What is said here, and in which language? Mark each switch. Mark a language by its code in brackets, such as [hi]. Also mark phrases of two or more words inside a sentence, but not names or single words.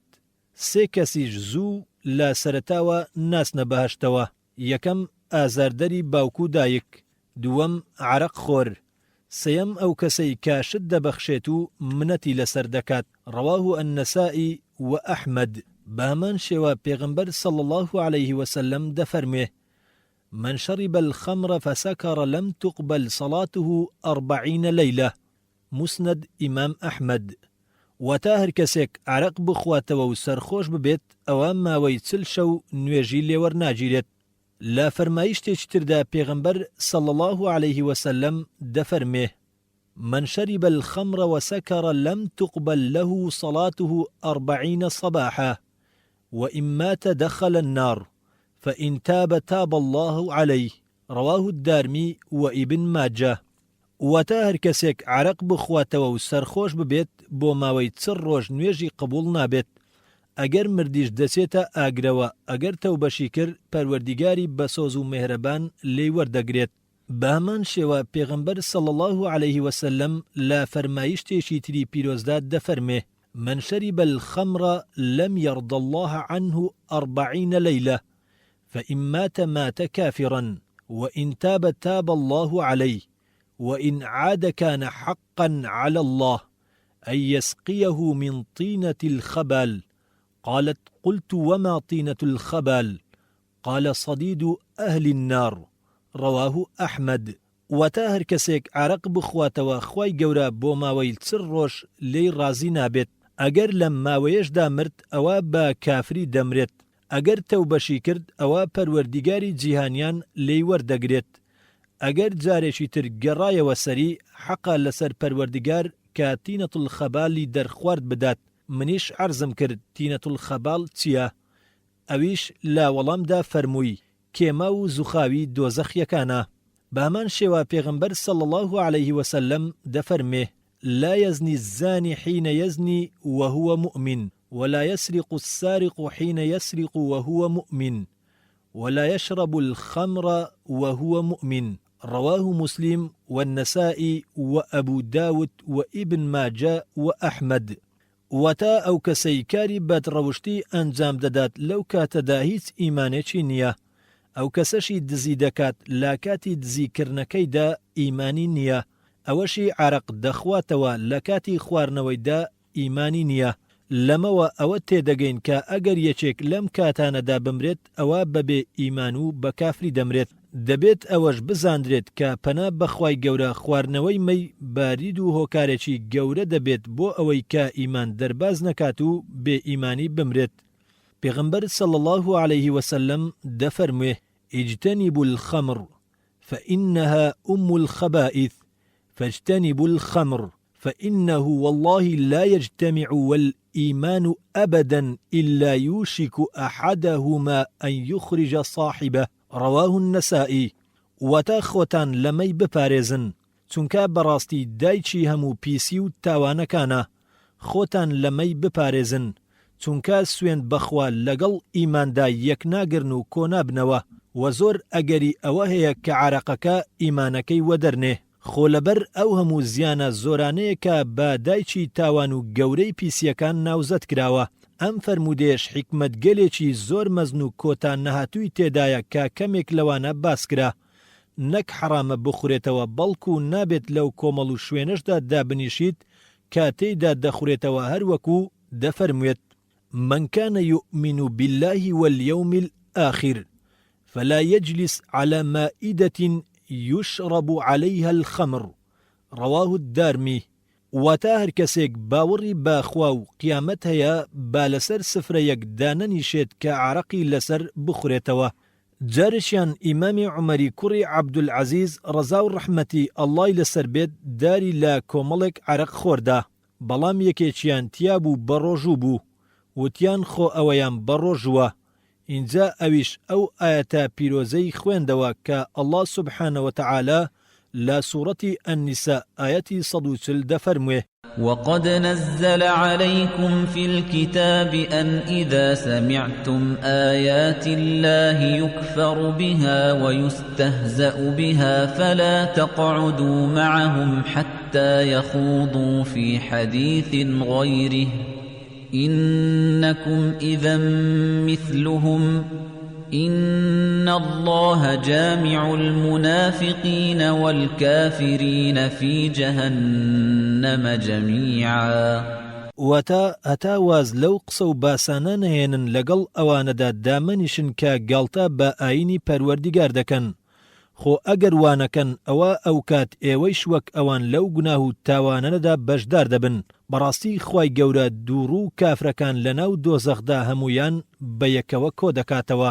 [ckb] سێ کەسیش زوو لە سەرەتاوە ناسنە بەهەشتەوە. یەکەم ئازاردەری باوک و دایک. دووەم عەرەق خۆر. سەیەم ئەو کەسەی کاشت دەبەخشێت و منەتی لەسەر دەکات. [ar] ڕەواه النەسائی و ئەحمەد. [ckb] بەهەمان شێوە پێغەمبەر [ar] صلی الله عليه وسلم دەفەرمێ من شرب الخمر فسكر لم تقبل صلاته 40 ليلة. مسند إمام أحمد. [ckb] وتا هەر کەسێک عەرەق بخواتەوە و سەرخۆش ببێت ئەوە ماوەی 40 شەو نوێژی لێوەرناگیرێت. لا فەرمایشتێکی تردا پێغەمبەر [ar] صلی الله عليه وسلم دەفەرمێ من شرب الخمر وسكر لم تقبل له صلاته 40 صباحا وإن مات دخل النار فإن تاب الله عليه. رواه الدارمي وابن ماجه. [ckb] وتا هەر کەسێک عەرەق بخواتەوە و سەرخۆش ببێت بۆ ماوەی 40 ڕۆژ نوێژی قبول نابێت. ئەگەر مردیش دەچێتە ئاگرەوە ئەگەر تەوبەشی کرد پەروەردیگاری بەسۆز و مێهرەبان لێی وەردەگرێت. بەهەمان شێوە پێغەمبەر [ar] صلی الله عليه وسلم [ckb] لە فەرمایشتێکی تری پیرۆزدا دەفەرمێ [ar] من شرب الخمر لم يرضى الله عنه 40 ليلة فإن مات كافرا وإن تاب الله عليه وإن عاد كان حقا على الله أن يسقيه من طينة الخبال. قالت قلت وما طينة الخبال؟ قال صديد أهل النار. رواه أحمد. [ckb] وتا هەر کەسێک عەرەق بخواتەوە خوای گەورە بۆ ماوەی 40 ڕۆژ لێی ڕازی نابێت. ئەگەر لەم ماوەیەشدا مرد ئەوە بە کافری دەمرێت. ئەگەر تەوبەشی کرد ئەوە پەروەردیگاری جیهانیان لێی وەردەگرێت. ئەگەر جارێکی تر گەڕایەوە سەری حەقا لەسەر پەروەردیگار کە [ar] تینەت الخەبالی [ckb] دەرخوارد بدات. منیش عەرزم کرد [ar] تینەت الخەبال [ckb] چییە؟ ئەویش لا وەڵامدا فەرمووی کێما و زوخاوی دۆزەخیەکانە. بەهەمان شێوە پێغەمبەر [ar] صلی الله عليه وسلم دەفەرمێ لا يزني الزاني حين يزني وهو مؤمن ولا يسرق السارق حين يسرق وهو مؤمن ولا يشرب الخمر وهو مؤمن. رواه مسلم والنسائي وأبو داود وابن ماجه وأحمد. [ckb] وتا ئەو کەسەی کاری بەدڕەوشتی ئەنجام دەدات لەو کاتەدا هیچ ئیمانێکی نییە. ئەو کەسەشی دزی دەکات لا کاتی دزیکردنەکەیدا ئیمانی نییە. ئەوەشی عەرەق دەخواتەوە لە کاتی خواردنەوەیدا ئیمانی نییە. لەمەوە ئەوە تێدەگەین کە ئەگەر یەکێک لەم کاتانەدا بمرێت ئەوە بەبێ ئیمان و بە کافری دەمرێت. دەبێت ئەوەش بزاندرێت کە پەنا بەخوای گەورە خواردنەوەی مەی بارید و هۆکارێکی گەورە دەبێت بۆ ئەوەی کە ئیمان دەرباز نەکات و بێ ئیمانی بمرێت. [ar] پێغەمبەر صلی الله عليه وسلم دەفەرموێ اجتنبوا الخمر فإنها أم الخبائث فاجتنبوا الخمر فإنه والله لا يجتمع والإيمان أبدا إلا يوشك أحدهما أن يخرج صاحبه رواه النسائي. [ckb] وتا خوتان لمي بپارێزن چونکە بەڕاستی دایکی هەموو پیسی و تاوانەکانە. خۆتان لەمەی بپارێزن چونکە سوێن بەخوا لەگەڵ ئیماندا یەک ناگرن و کۆنابنەوە و زۆر ئەگەری ئەوە هەیە کە عارەقەکە ئیمانەکەی وەدەرنێ. خۆ لەبەر ئەو هەموو زیانە زۆرانەیە کە بە دایکی تاوان و گەورەی پیسیەکان ناوزەت کراوە. ئەم فەرمودێش حیکمەتگەلێکی زۆر مەزن و کۆتان نەهاتووی تێدایە کە کەمێک لەوانە باسکرا. نەک حرامە بخورێتەوە بەڵکو نابێت لەو کۆمەڵ و شوێنشدا دابنیشیت کە تێیدا دەخورێتەوە هەروەکو دەفەرموێت [ar] من كان يؤمن بالله واليوم الآخر فلا يجلس على مائدة يشرب عليها الخمر رواه الدارمي. [ckb] واتا هەر کەسێک باوەڕی باخوا و قیامەت هەیە با لەسەر سفرەیەک دانەنیشێت کە عارەقی لەسەر بخورێتەوە. جارشیان ئیمامی عومەری کوڕی عەبدولعەزیز ڕەزا و ڕەحمەتی ئەڵڵای لەسەر بێت داری لە کۆمەڵێک عەرەق خۆردا. بەڵام یەکێکیان تیا بوو بەڕۆژوو بوو وتیان خۆ ئەوەیان بەڕۆژووە. اینجا ئەویش ئەو ئاەتە پیرۆزەی خوێندەوە کە ئەڵڵا [ar] سوبحانە وتەعالا [ckb] لا [ar] سورة النساء آية 140 [ckb] دفرمه [ar] وقد نزل عليكم في الكتاب أن إذا سمعتم آيات الله يكفر بها ويستهزأ بها فلا تقعدوا معهم حتى يخوضوا في حديث غيره إنكم إذا مثلهم إن الله جامع المنافقين والكافرين في جهنم جميعا. [ckb] وتا هەتا واز لەو قسە و باسانە نەهێنن لەگەڵ ئەوانەدا دامەنیشن کە گاڵتە بە ئاینی پەروەردیگار دەکەن. خۆ ئەگەر وانەکەن ئەوە ئەو کات ئێوەیش وەک ئەوان لەو گوناه و تاوانەدا بەشدار دەبن. بەڕاستی خوای گەورە دووڕوو کافرەکان لەناو دۆزەخدا هەمویان بە یەکەوە کۆ دەکاتەوە.